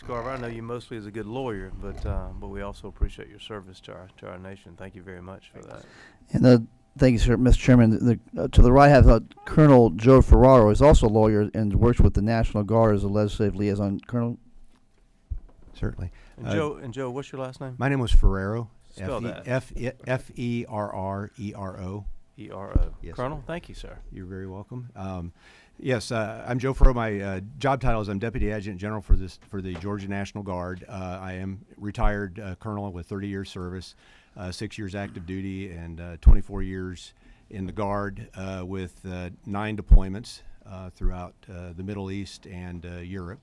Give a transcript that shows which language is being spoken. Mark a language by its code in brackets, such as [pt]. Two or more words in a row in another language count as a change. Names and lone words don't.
[en] Carver, I know you mostly as a good lawyer, but we also appreciate your service to our nation. Thank you very much for that. And thank you, sir, Mr. Chairman. To the right, I have Colonel Joe Ferraro, who's also a lawyer and works with the National Guard as a legislative liaison. Colonel? Certainly. And Joe, what's your last name? My name was Ferrero. Spell that. F-E-R-R-E-R-O. E-R-O. Yes, Colonel, sir. thank you, sir. You're very welcome. Yes, I'm Joe Ferrero. My job title is I'm Deputy Adjutant General for the Georgia National Guard. I am retired colonel with 30 years service, 6 years active duty, and 24 years in the Guard with 9 deployments throughout the Middle East and Europe.